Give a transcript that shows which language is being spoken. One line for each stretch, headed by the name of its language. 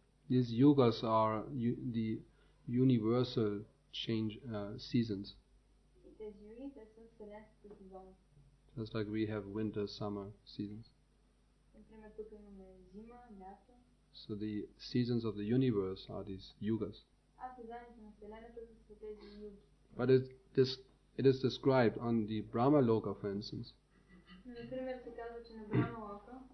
English: These yugas are the universal change seasons.
Bulgarian: тези юги, те са вселенските сезони.
English: Just like we have winter, summer seasons.
Bulgarian: Например, тук имаме зима, лято.
English: So the seasons of the universe are these yugas.
Bulgarian: А сезоните на вселената са тези юги.
English: But it is described on the Brahma Loka, for instance.
Bulgarian: Например, се казва, че на Брахма Лока